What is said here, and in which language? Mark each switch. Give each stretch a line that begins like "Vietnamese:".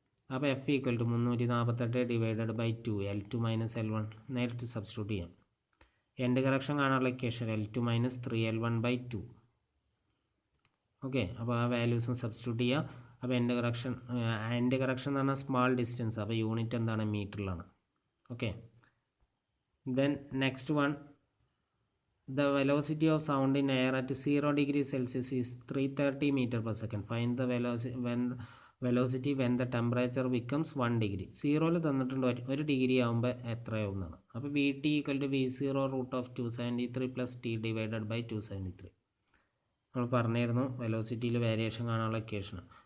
Malayalam: അപ്പോൾ F = 348 / 2 L2 - L1 നേരിട്ട് substitute ചെയ്യാം. എൻഡ് കറക്ഷൻ കാണാനുള്ള ഇക്വേഷൻ L2 - 3L1/2. ഓക്കെ, അപ്പോൾ ആ വാല്യൂസും സബ്സ്റ്റിറ്റ്യൂട്ട് ചെയ്യുക. അപ്പോൾ എൻഡ് കറക്ഷൻ എന്ന് പറഞ്ഞാൽ സ്മാൾ ഡിസ്റ്റൻസ്, അപ്പോൾ യൂണിറ്റ് എന്താണ്? മീറ്ററിലാണ്.
English: Okay, then next one, the velocity of sound in air at 0 degrees Celsius is 330 meter per second. Find the velocity when the temperature becomes 1 degree.
Malayalam: 0 തന്നിട്ടുണ്ട് 1 degree ആകുമ്പോൾ എത്രയാവുന്നതാണ്. അപ്പോൾ VT = V0 √273 + T / 273. നമ്മൾ പറഞ്ഞിരുന്നു വെലോസിറ്റിയിൽ variation കാണാനുള്ള equation.